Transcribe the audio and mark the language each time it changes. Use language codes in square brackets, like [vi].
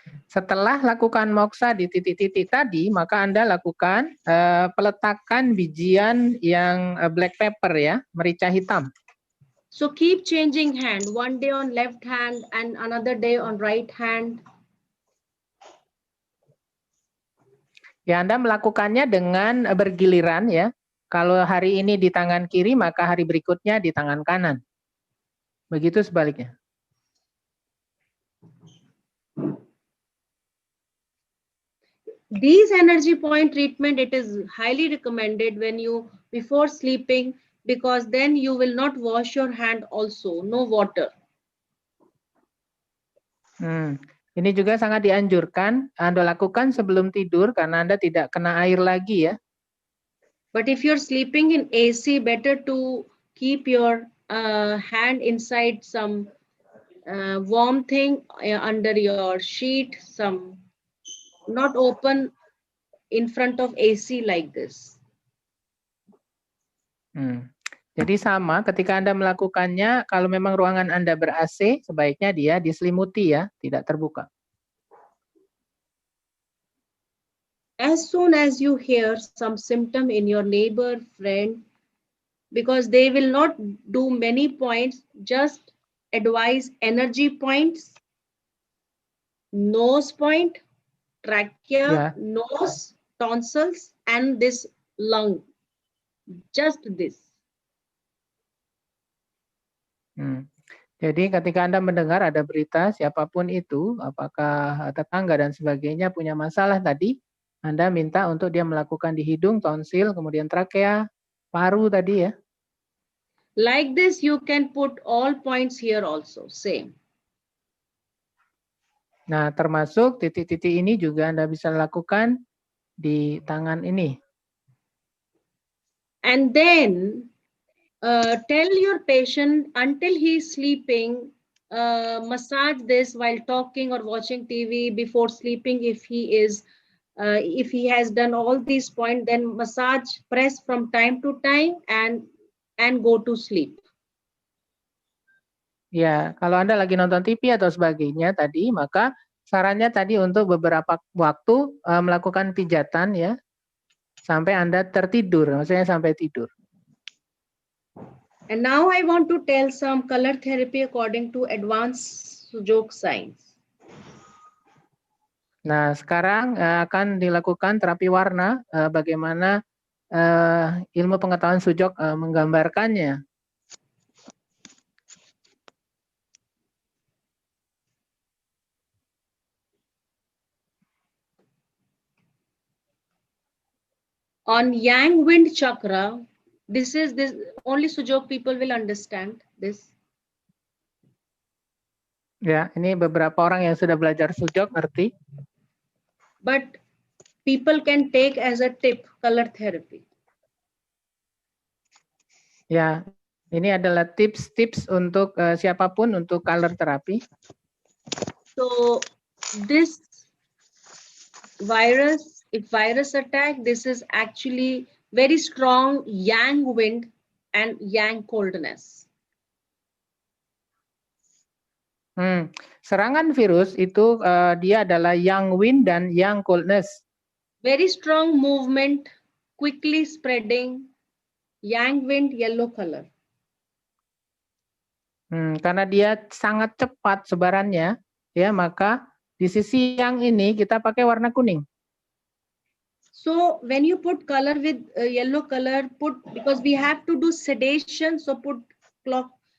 [id] Setelah lakukan moksa di titik-titik tadi, maka Anda lakukan peletakan bijian yang [en] black pepper [id] ya, merica hitam. [en] So keep changing hand. One day on left hand and another day on right hand. [id] Ya, Anda melakukannya dengan bergiliran ya. Kalau hari ini di tangan kiri, maka hari berikutnya di tangan kanan. Begitu sebaliknya. [en] These energy point treatment, it is highly recommended when you before sleeping, because then you will not wash your hand also, no water. [id] Ini juga sangat dianjurkan Anda lakukan sebelum tidur karena Anda tidak kena air lagi ya. [en] But if you're sleeping in AC, better to keep your hand inside some warm thing under your sheet, some not open in front of AC like this. [id] Jadi sama ketika Anda melakukannya, kalau memang ruangan Anda ber-AC, sebaiknya dia diselimuti ya, tidak terbuka. [en] As soon as you hear some symptom in your neighbor, friend, because they will not do many points, just advise energy points, nose point, trachea, nose, tonsils, and this lung. Just this. [id] Jadi ketika Anda mendengar ada berita siapapun itu, apakah tetangga dan sebagainya punya masalah tadi, Anda minta untuk dia melakukan di hidung, tonsil, kemudian trakea, paru tadi ya. [en] Like this, you can put all points here also, same. [id] Nah, termasuk titik-titik ini juga Anda bisa lakukan di tangan ini. [en] And then, tell your patient until he's sleeping, massage this while talking or watching TV before sleeping. If he has done all these points, then massage, press from time to time and go to sleep. [id] Ya, kalau Anda lagi nonton TV atau sebagainya tadi, maka sarannya tadi untuk beberapa waktu melakukan pijatan ya, sampai Anda tertidur, maksudnya sampai tidur. [en] And now I want to tell some color therapy according to advanced Sujok science. [id] Nah, sekarang akan dilakukan terapi warna, bagaimana ilmu pengetahuan Sujok menggambarkannya. [en] On Yang Wind Chakra, this only Sujok people will understand this. [id] Ya, ini beberapa orang yang sudah belajar Sujok ngerti. [en] But people can take as a tip color therapy. [id] Ya, ini adalah tips-tips untuk siapapun untuk color terapi. [en] So this virus, if virus attack, this is actually very strong yang wind and yang coldness. [id] Serangan virus itu dia adalah [en] yang wind [id] dan [en] yang coldness. Very strong movement, quickly spreading, yang wind yellow color. [id] Karena dia sangat cepat sebarannya, ya maka di sisi yang ini kita pakai warna kuning. [en] So when you put color with yellow color, because we have to do sedation, so put clock.